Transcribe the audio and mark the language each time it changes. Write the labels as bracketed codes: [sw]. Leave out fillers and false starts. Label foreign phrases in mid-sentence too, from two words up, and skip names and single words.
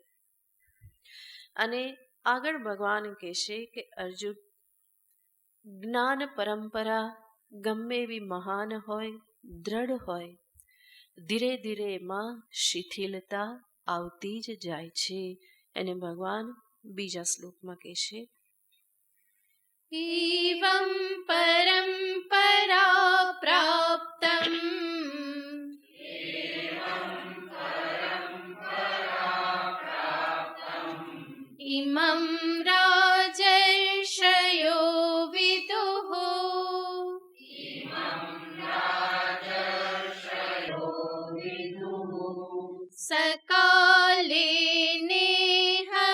[gu] અને આગળ ભગવાન કહેશે કે અર્જુન, જ્ઞાન પરંપરા ગમે એવી મહાન હોય, દ્રઢ હોય, ધીરે ધીરે એમાં શિથિલતા આવતી જ જાય છે. એને ભગવાન બીજા શ્લોકમાં કહેશે, [sa] एवं परम्परा प्राप्तम् इमं राजर्षयो विदुः सकाले नेह